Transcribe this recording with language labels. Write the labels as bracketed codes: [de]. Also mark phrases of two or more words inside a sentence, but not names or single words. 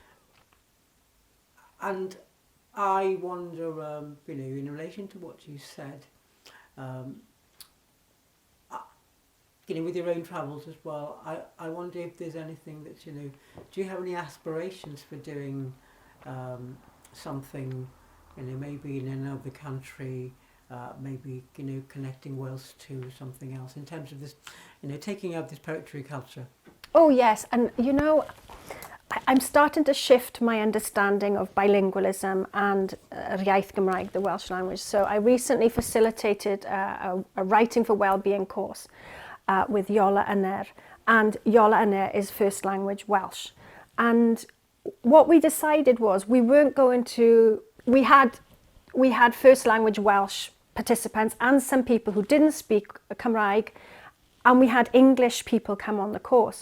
[en] And I wonder, in relation to what you said, with your own travels as well, I wonder if there's anything that, do you have any aspirations for doing something, maybe in another country, maybe, connecting Wales to something else in terms of this, taking up this poetry culture? Oh yes, and I'm starting to shift my understanding of bilingualism and [cy] yr iaith Gymraeg, [en] the Welsh language. So I recently facilitated a Writing for Wellbeing course with Iola Yner, and Iola Yner is first language Welsh. And what we decided was we weren't going to, we had first language Welsh participants and some people who didn't speak Cymraeg, and we had English people come on the course.